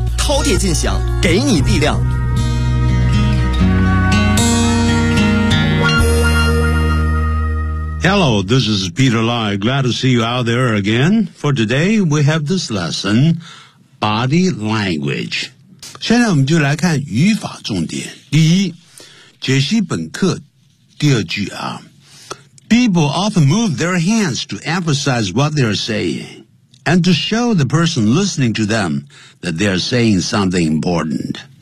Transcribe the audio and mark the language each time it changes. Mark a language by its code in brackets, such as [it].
[zh] 饕餮尽享，给你力量。 [en] Hello, this is Peter Lai. Glad to see you out there again. For today, we have this lesson, body language. [zh] 现在我们就来看语法重点。第一，解析本课第二句啊。 [en] People often move their hands to emphasize what they are saying and to show the person listening to them that they are saying something important.